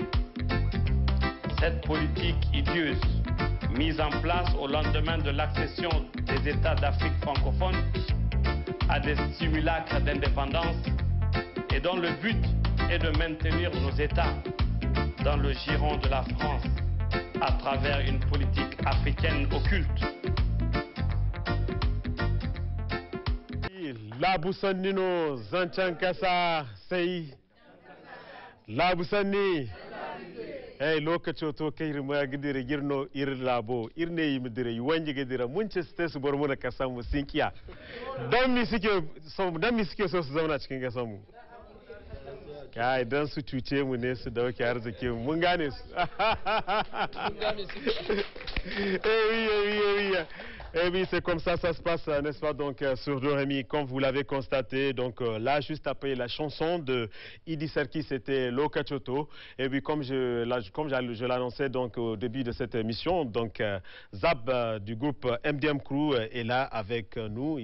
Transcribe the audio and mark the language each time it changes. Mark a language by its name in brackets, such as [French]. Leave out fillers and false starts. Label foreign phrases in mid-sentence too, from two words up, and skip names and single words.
[French] Cette politique idieuse, mise en place au lendemain de l'accession des États d'Afrique francophone à des simulacres d'indépendance et dont le but est de maintenir nos États dans le giron de la France à travers une politique africaine occulte. [Zarma] Labusannino Zanchankasa Sei Labusanni Hey lokaci to kai rima gidire girno ir labo irne yi midire yi wanji gidire [Hausa] mun ci su bar mu da kasan mu sun kiya dan mi suke so su zauna cikin kasan mu kai dan su cuce mu ne su dauke arziki mu mun gane su oui. [French] Eh oui, c'est comme ça se passe, n'est-ce pas, donc sur Doremi, comme vous l'avez constaté. Donc là, juste après la chanson de Idi Serki, c'était Loka Choto. Et puis comme je l'annonçais donc au début de cette émission, donc Zab du groupe MDM Crew est là avec nous.